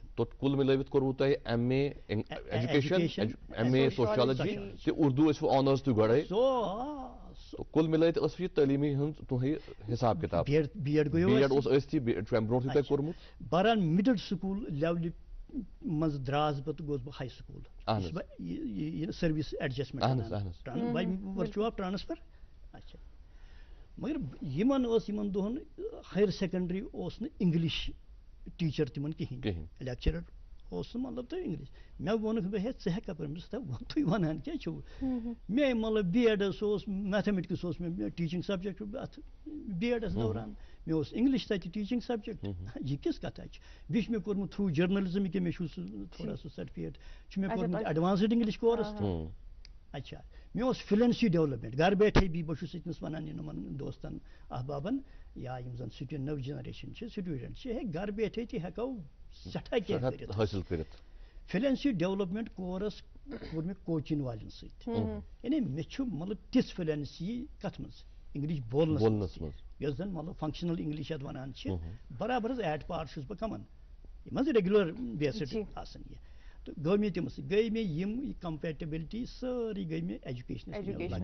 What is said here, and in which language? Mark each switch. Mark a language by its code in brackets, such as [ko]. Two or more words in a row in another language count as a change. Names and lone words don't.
[ks] کُل مِلٲوِتھ کوٚروٕ تۄہہِ [en] MA education MA sociology [ks] تہٕ اردوٗ ٲسوٕ آنٲرٕس تُہۍ گۄڈے کُل مِلٲیِتھ ٲسوٕ یہِ تعلیٖمی ہُنٛد تُہُنٛد حساب کِتاب BEd اوس ٲسۍتھٕے اَمہِ برونٛٹھٕے تۄہہِ کوٚرمُت بہرحال [en] middle school [ks] لیولہِ منٛز دراس بہٕ تہٕ گوٚوس بہٕ ہاے [en] school service adjustment by virtue of transfer [ks] اچھا مگر یِمن ٲس یِمن دۄہن [en] higher secondary [ks] اس [en] English teacher [ks] تمن کہین لیکچرر اس مطلب تو انگلش مے وونک بہ ہے ژٕ ہیٚکھا پٔرمٕژ تُہۍ وَنان کیٛاہ چھُو مے مطلب بی ایڈس اوس میتھمیٹکس اوس مےٚ [en] teaching subject [ks] اتھ بی ایڈس دوران مےٚ اوس انگلش تتہِ [en] teaching subject [ks] یہِ کِس کتھا چھِ بیٚیہِ چھُ مےٚ کوٚرمُت [en] through journalism [ks] کہِ مےٚ چھُ سُہ تھوڑا سُہ سرٹِفکیٹ چھُ مےٚ کوٚرمُت [en] advanced English course [ks] تہِ اچھا مےٚ اوس [en] fluency development [ur] گھر بیٹھے بھی [ks] بہٕ چھُس أتنس وَنان یِمن دوستن احبابن یا یِم زن سٹوڈنٹ نٔو جنریشن چھِ سٹوڈنٹ چھِ ہے [ur] گھر بیٹھے [ks] تہِ ہیٚکو سٮ۪ٹھاہ کینٛہہ حٲصِل کٔرِتھ [en] fluency development course [ks] کوٚر مےٚ کوچِنگ والٮ۪ن سۭتۍ یعنی مےٚ چھُ مطلب تِژھ فلوینسی کتھ منٛز انگلش بولنس منٛز یۄس زن مطلب [en] functional English [ks] یتھ وَنان چھِ برابر حظ [en] at par [ks] چھُس بہٕ کمن یِم حظ [en] regular based [ks] آسان یہِ تہٕ گوٚو مےٚ تِم سۭتۍ گٔے مےٚ یِم کمپیٹبلٹی سٲرٕے گٔے مےٚ ایجوکیشن